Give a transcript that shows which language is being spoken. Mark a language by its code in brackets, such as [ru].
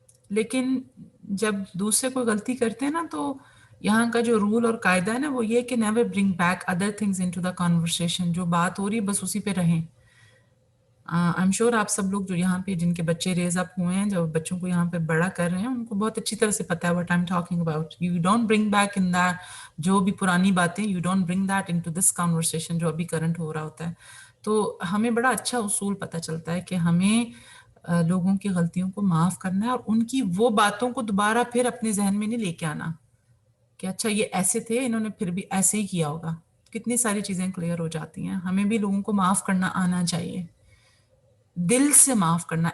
[ur] لیکن جب دوسرے کوئی غلطی کرتے ہیں نا، تو یہاں کا جو رول اور قاعدہ ہے نا وہ یہ کہ [en] Never bring back other things into the conversation. [ur] جو بات ہو رہی ہے بس اسی پہ رہیں. [en] I am sure [ur] آپ سب لوگ جو یہاں پہ جن کے بچے ریز اپ ہوئے ہیں، جو بچوں کو یہاں پہ بڑا کر رہے ہیں، ان کو بہت اچھی طرح سے پتہ ہے [en] what I'm talking about. You don't bring back in that [ur] جو بھی پرانی باتیں [en] you don't bring that into this conversation [ur] جو ابھی کرنٹ ہو رہا ہوتا ہے. تو ہمیں بڑا اچھا اصول پتہ چلتا ہے کہ ہمیں لوگوں کی غلطیوں کو معاف کرنا ہے اور ان کی وہ باتوں کو دوبارہ پھر اپنے ذہن میں نہیں لے کے آنا کہ اچھا یہ ایسے تھے، انہوں نے پھر بھی ایسے ہی کیا ہوگا. کتنی ساری چیزیں کلیئر ہو جاتی ہیں. ہمیں بھی لوگوں کو معاف کرنا آنا چاہیے، دل سے معاف کرنا.